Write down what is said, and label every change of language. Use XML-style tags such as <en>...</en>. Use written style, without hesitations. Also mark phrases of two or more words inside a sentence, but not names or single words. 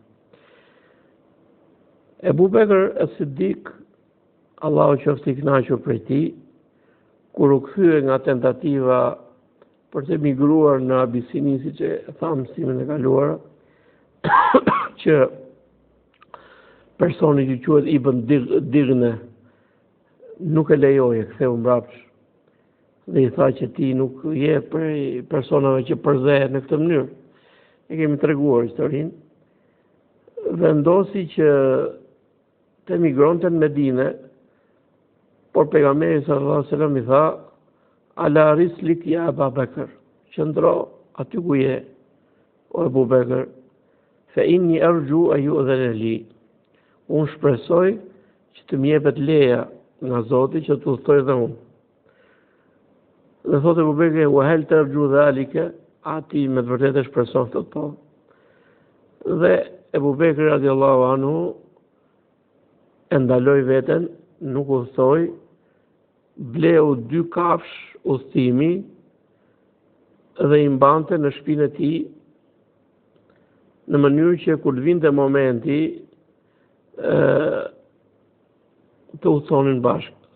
<sq>Ebu Bekër as-Siddik, Allahu qoftë i kënaqur prej tij, kur u kthye nga tentativa për të migruar në Abisini, siç e thamë mësimin e kaluar, që personi që quhet Ibn Digne nuk e lejoje, ktheu mbrapsht dhe i tha që ti nuk je prej personave që përzehet në këtë mënyrë. E kemi treguar historinë. Vendosi që të emigronte në Medinë, por pejgamberi</sq> <ar>صلى الله عليه وسلم</ar> <sq>i tha:</sq> <ar>"على رسلك يا أبا بكر",</ar> <sq>qëndro aty ku je, o Abu Bekr,</sq> <ar>"فإني أرجو أن يؤذن لي",</ar> <sq>unë shpresoj që të më jepet leja nga Zoti që të udhtoj dhe unë. Dhe thotë Abu Bekri:</sq> <ar>"وهل ترجو ذلك",</ar> <sq>ati me të vërtetë e shpreson këtë po. Dhe Abu Bekri</sq> <ar>رضي الله عنه</ar> <sq>e ndaloi veten, nuk udhtoi, bleu 2 kafsh udhtimi dhe i mbante në shtëpinë e tij në mënyrë që kur vinte momenti të udhtonin bashkë.</sq>